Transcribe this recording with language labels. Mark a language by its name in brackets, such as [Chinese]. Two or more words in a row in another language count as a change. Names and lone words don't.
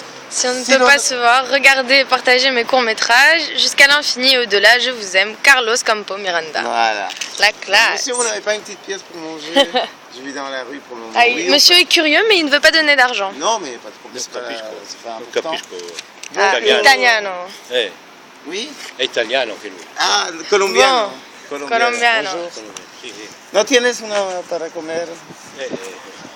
[French] Si on ne peut pas se voir, regardez et partagez mes courts-métrages. Jusqu'à l'infini et au-delà, je vous aime. Carlos Campo Miranda. Voilà. La classe. Si vous n'avez pas une petite pièce pour manger. Je vis dans la rue pour le moment. Ah, Oui, monsieur est curieux, mais il ne veut pas donner d'argent. Non, mais pas de problème. [Italian] Non capisco, [French] c'est pas [Italian] non [French] important. [Italian] capisco. [French] Ah, [Italian] Italiano. italiano. [French] Oui. [Italian] È italiano anche lui. Ah, colombiano. Colombiano. [French] Bonjour. [Italian] Sì, sì. [Spanish] ¿No tienes una para comer? Eh,